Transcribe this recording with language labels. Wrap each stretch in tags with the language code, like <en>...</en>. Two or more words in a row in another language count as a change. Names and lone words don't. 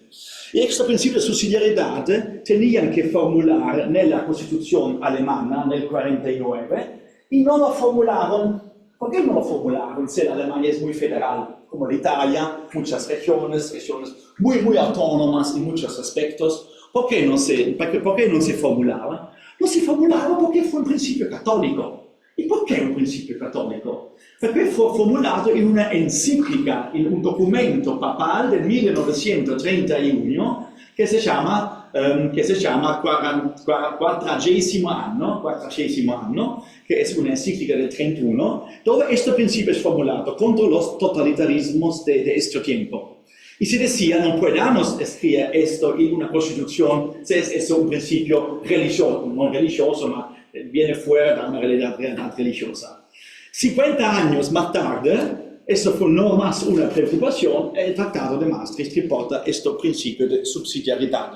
<es>Y estos principios de subsidiariedad tenían que formular en la Constitución alemana, en el 49, y no lo formularon. ¿Por qué no lo formularon? Si la Alemania es muy federal, como l'Italia, muchas regiones muy autónomas en muchos aspectos. ¿Por qué no se formulaba? No se formulava</es> <it>perché fu un principio cattolico. E perché un principio cattolico? Perché fu formulato in una enciclica, in un documento papale del 1931 che si chiama 40° anno, che è un'enciclica del 31, dove questo principio è formulato contro</it> <es>los totalitarismos de este tiempo. Y se decía, no podemos escribir esto en una constitución si es un principio religioso, no religioso, pero viene fuera de una realidad religiosa. 50 años más tarde, esto fue no más una preocupación, el Tratado de Maastricht que porta este principio de subsidiariedad.</es>